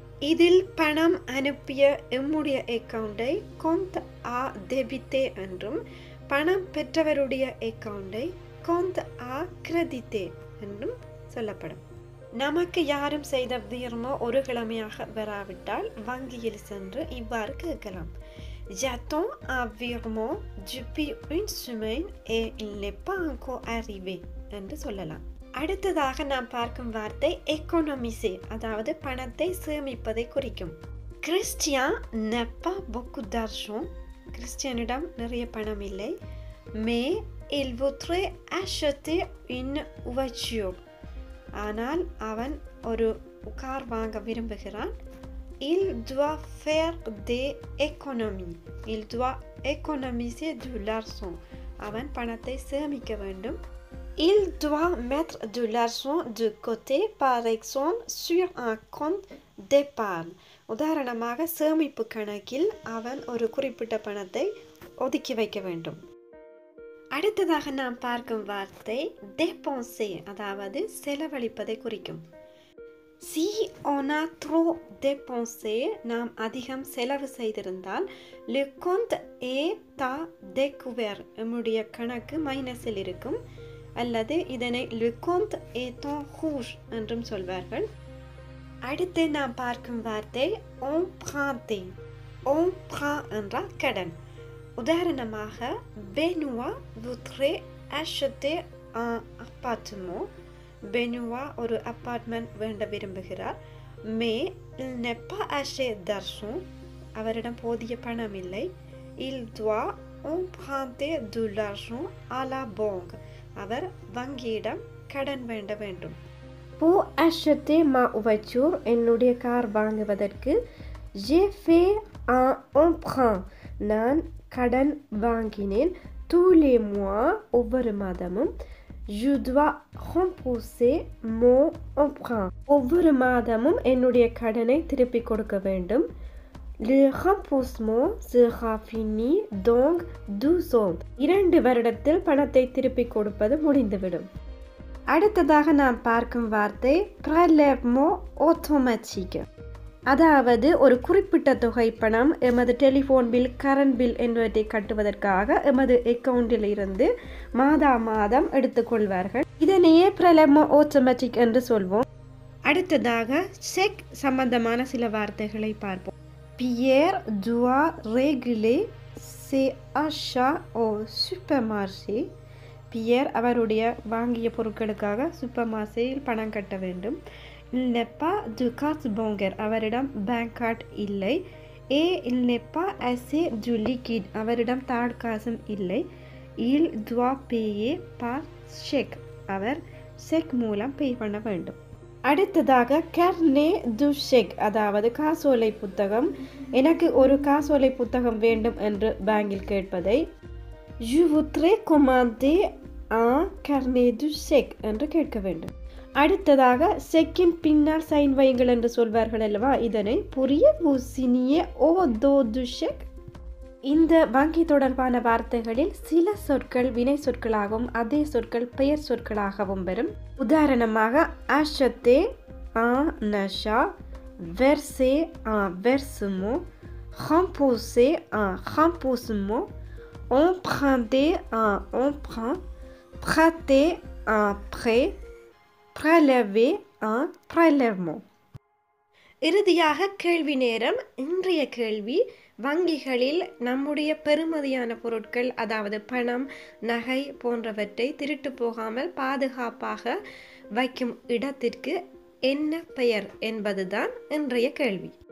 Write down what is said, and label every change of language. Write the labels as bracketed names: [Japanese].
[Tamil] இதில் பணம் அனுப்பிய எம்முடைய அக்கவுண்டை [French] compte à débiter [Tamil] என்றும், பணம் பெற்றவருடைய அக்கவுண்டை [French] compte à créditer [Tamil] என்றும் சொல்லப்படும். நமக்கு யாரும் செய்த வீர்மோ ஒரு கிழமையாக வராவிட்டால் வங்கியில் சென்று இவ்வாறு கேட்கலாம். [French] j'attends un virement depuis une semaine et il n'est pas encore arrivé [Tamil] என்று சொல்லலாம். அடுத்ததாக நாம் பார்க்கும் வார்த்தை économiser, அதாவது பணத்தை சேமிப்பதை குறிக்கும். [French] Christian n'a pas beaucoup d'argent [Tamil] கிறிஸ்டியனிடம் நிறைய பணம் இல்லை. [French] Mais il voudrait acheter une voiture. [Tamil] ஆனால் அவன் ஒரு கார் வாங்க விரும்புகிறான். [French] Il doit faire des économies. Il doit économiser de l'argent. [Tamil] அவன் பணத்தை சேமிக்க வேண்டும். [French] Il doit mettre de l'argent de côté, par exemple, sur un compte d'épargne. [Tamil] உதாரணமாக சேமிப்பு கணக்கில் அவன் ஒரு குறிப்பிட்ட பணத்தை ஒதுக்கி வைக்க வேண்டும். அடுத்ததாக நாம் பார்க்கும் வார்த்தை dépenser, அதாவது செலவழிப்பதை குறிக்கும். [French] Si on a trop dépensé, [Tamil] நாம் அதிகம் செலவு செய்திருந்தால் [French] le compte est à découvert, [Tamil] நம்முடைய கணக்கு மைனஸில் இருக்கும். அல்லது இதனை [French] le compte est en rouge [Tamil] என்றும் சொல்வார்கள். அடுத்து நாம் பார்க்கும் வார்த்தை emprunter. emprunt என்றால் கடன். [French] உதாரணமாக Benoît voudrait acheter un appartement. [Tamil] Benoît ஒரு அப்பார்ட்மெண்ட் வேண்ட விரும்புகிறார். [French] Mais il n'est pas assez d'argent. [Tamil] அவரிடம் போதிய பணம் இல்லை. [French] Il doit emprunter de l'argent à la banque. [Tamil] அவர் வங்கியிடம் கடன் வேண்ட வேண்டும். [French] Pour acheter ma voiture, [Tamil] என்னுடைய கார் வாங்குவதற்கு [French] j'ai fait un emprunt. [Tamil] நான் கடன் வாங்கினேன். [French] tous les mois, [Tamil] ஒவ்வொரு மாதமும் [French] je dois rembourser mon emprunt. [Tamil] ஒவ்வொரு மாதமும் என்னுடைய கடனை திருப்பி கொடுக்க வேண்டும். [French] Le remboursement sera fini donc 12 ans. [Tamil] 2 வருடத்தில் பணத்தை திருப்பி கொடுப்பது முடிந்துவிடும். அடுத்ததாக நாம் பார்க்கும் வார்த்தை prélèvement automatique. அதாவது ஒரு குறிப்பிட்ட தொகை பணம் எமது டெலிஃபோன் பில், கரண்ட் பில் என்பவற்றை கட்டுவதற்காக எமது அக்கவுண்டில் இருந்து மாதம் எடுத்துக்கொள்வார்கள். இதனையே prélèvement automatique என்று சொல்வோம். அடுத்ததாக செக் சம்பந்தமான சில வார்த்தைகளை பார்ப்போம். [French] Pierre doit régler ses achats au supermarché. [Tamil] Pier அவருடைய வாங்கிய பொருட்களுக்காக சூப்பர் மார்க்கெட்டில் பணம் கட்ட வேண்டும். [French] Il n'est pas de carte bancaire. [Tamil] அவரிடம் பேங்க் கார்டு இல்லை. [French] Et il n'est pas assez de liquide. [Tamil] அவரிடம் தாள் காசும் இல்லை. [French] Il doit payer par chèque. [Tamil] அவர் செக் மூலம் பே பண்ண வேண்டும். அடுத்ததாக carnet du chèque, அதாவது காசோலை புத்தகம். எனக்கு ஒரு காசோலை புத்தகம் வேண்டும் என்று பேங்கில் கேட்பதை [French] Je voudrais commander un carnet du chèque [Tamil] என்று கேட்க வேண்டும். அடுத்ததாக செக்கின் பின்னால் சைன் வையுங்கள் என்று சொல்வார்கள் அல்லவா, இதனை [French] pourriez-vous signer au dos du chèque. [Tamil] இந்த வங்கி தொடர்பான வார்த்தைகளில் சில சொற்கள் வினை சொற்களாகவும் அதே சொற்கள் பெயர் சொற்களாகவும் வரும். [French] உதாரணமாக acheter un achat, verser un versement, rembourser un remboursement, emprunter un emprunt, prêter un prêt, prélever un prélèvement. [Tamil] இறுதியாக கேள்வி நேரம். இன்றைய கேள்வி, வங்கிகளில் நம்முடைய பெறுமதியான பொருட்கள், அதாவது பணம், நகை போன்றவற்றை திருட்டு போகாமல் பாதுகாப்பாக வைக்கும் இடத்திற்கு என்ன பெயர் என்பதுதான் இன்றைய கேள்வி.